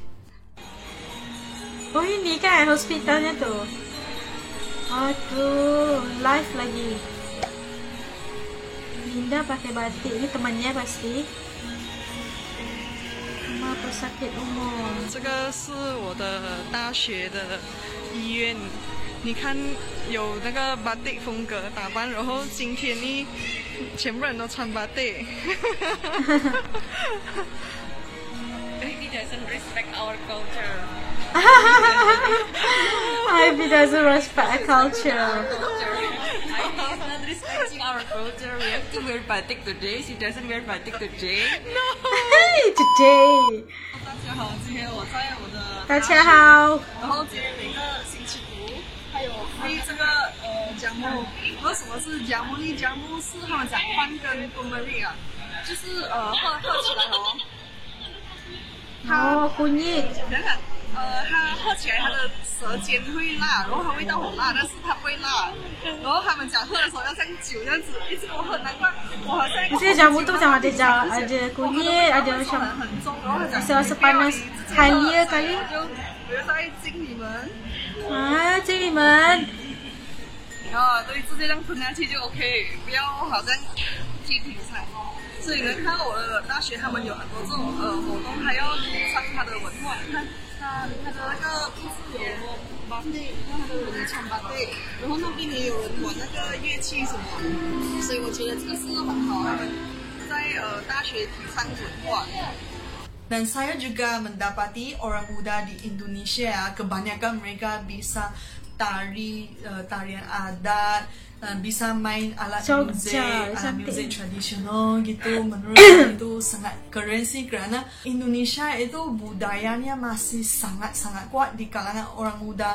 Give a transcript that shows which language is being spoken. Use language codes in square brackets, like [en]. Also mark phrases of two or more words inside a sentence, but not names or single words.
[id] Oh ini kan hospitalnya tuh. Aduh, live lagi. Linda pakai batik, ini temannya pasti. Rumah pesakit umum. [zh] 这个是我的大学的医院， 你看有那个 batik 风格打扮，然后今天呢，全部人都穿 batik。 [en] He doesn't respect our culture. Ivy doesn't respect our culture. Ivy is not respecting our culture. We have to wear batik today. She doesn't wear batik today. Hey, today. [zh] 大家好，今天我在我的大家好。然后今天每个星期五还有free这个姜母。然后什么是姜母呢？姜母是他们讲饭跟贡丸啊，就是喝起来哦。哦，kunyit。它喝起来它的舌尖会辣，然后它味道很辣，但是它不会辣。然后他们讲喝的时候要像酒这样子，一直我喝，难怪我好像。 [ms] Di sini jamu tu sama ada kunyit, ada macam [zh] 很重，然后他讲 [ms] rasa panas halia kali. [zh] 我就在敬你们。啊，敬你们。对，直接这样吞下去就 OK， 不要好像提瓶菜。所以你能看到我的大学，他们有很多这种活动，还要提倡它的文化。你看它的那个故事有batik，然后还有人唱batik，然后那边也有人玩那个乐器什么，所以我觉得这个是很好，他们在大学提倡文化。 [ms] Dan saya juga mendapati orang muda di Indonesia, kebanyakan mereka bisa tarian adat, bisa main alat muzik tradisional gitu. [id] Menurut saya itu sangat keren sih, karena Indonesia itu budayanya masih sangat kuat di kalangan orang muda.